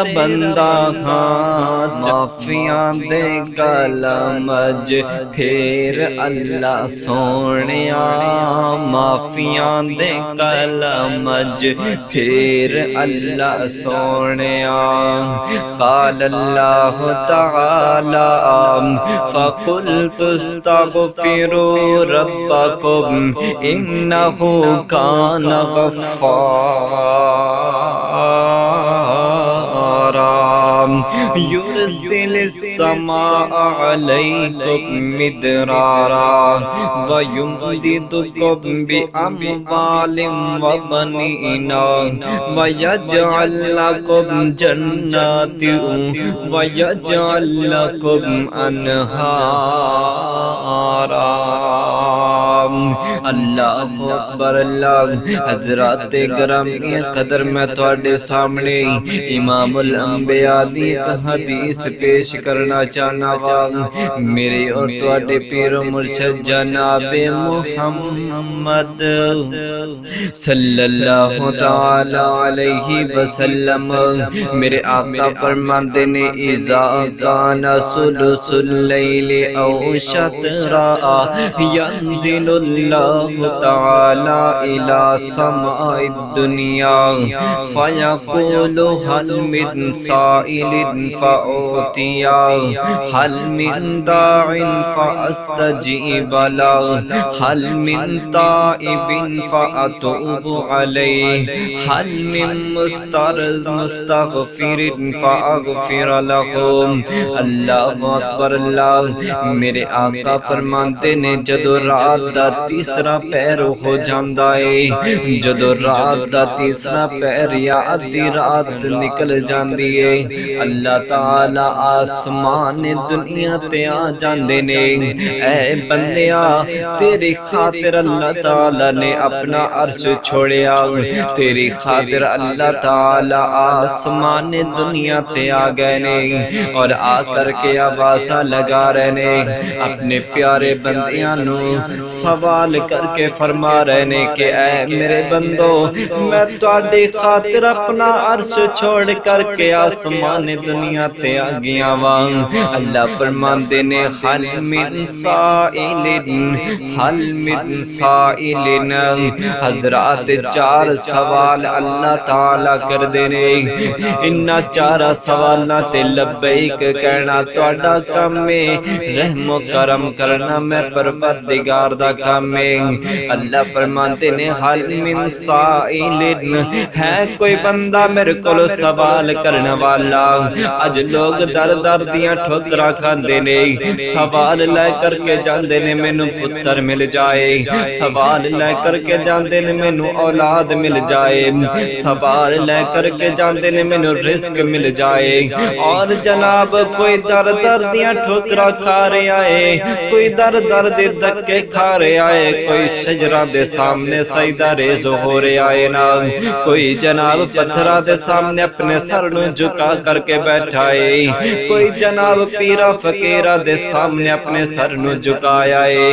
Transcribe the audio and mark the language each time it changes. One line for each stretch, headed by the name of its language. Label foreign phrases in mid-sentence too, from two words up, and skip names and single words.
Punjabi: بندہ ہاں معافیاں دے کلمج پھر اللہ سونیا معافیاں دے کلمج پھر اللہ سونیا
Arabic: قال اللہ تعالی فقلت استغفروا ربکم انہ کان غفارا یرسل السماء علیکم مدرارا ویمددکم باموال وبنین ویجعل لکم جنات ویجعل لکم انہارا۔ اللہ اکبر اللہ۔
Punjabi: حضرات گرامی قدر میں تواڈے سامنے امام الانبیاء دی ایک حدیث پیش کرنا چاہنا وا۔ میرے اور تواڈے پیر و مرشد جناب محمد
Arabic: صلی اللہ تعالی علیہ وسلم
Punjabi: میرے آقا فرماندے نے
Arabic: اذا کان ثلث اللیل او شطرا ینزل اللہ تعالی الى سماء الدنیا فیقول حل من سائل فأعطیا حل من داع فاستجیب له حل من تائب فأتوب علیہ حل من مستغفر فأغفر له۔ اللہ اکبر اللہ۔
Punjabi: میرے آقا فرماتے نے جدو رات دا تیسرا پہر ہو جاندا ہے، جدو رات دا تیسرا پہر یا ادھی رات نکل جاندی ہے، اللہ تعالی آسمان دنیا تے آ جاندے نے۔ اے بندیا تیری خاطر اللہ تعالی نے اپنا عرش چھوڑیا، تیری خاطر اللہ تعالی آسمان دنیا تے آ گئے نے، اور آ کر کے آوازاں لگا رہے نے، اپنے پیارے بندیاں نو سوال کر کے فرما رہے نے کہ اے میرے بندو میں تواڈی خاطر اپنا عرش چھوڑ کر کے آسمان دنیا تے آ گیا واں۔ اللہ فرماندے نے
Arabic: حل من سائل حل من سائل۔
Punjabi: حضرات چار سوال اللہ تعالی کر دے نے، انہاں چار سوالاں تے لبیک کہنا تواڈا کام ہے، رحم و کرم کرنا میں پروردگار دا کام ہے۔ اللہ فرماتے نے
Arabic: حل من سائل،
Punjabi: ہے کوئی بندہ میرے کو سوال کرنے والا؟ اج لوگ در در دیاں ٹھوکراں کھاندے نے، سوال لے کر کے جاندے نے مینوں پتر مل جائے، سوال لے کر کے جاندے نے مینوں اولاد مل جائے، سوال لے کر کے جاندے نے مینوں رزق مل جائے، اور جناب کوئی در در دیاں ٹھوکراں کھا رہا ہے، کوئی در در دے دھکے کھا رہا ہے، کوئی شجرہ دے سامنے سجدہ ریز ہو رہا ہے نا، کوئی جناب پتھرہ دے سامنے اپنے سر نو جھکا کر کے بیٹھا ہے، کوئی جناب پیرا فقیرہ دے سامنے اپنے سر نو جھکایا ہے۔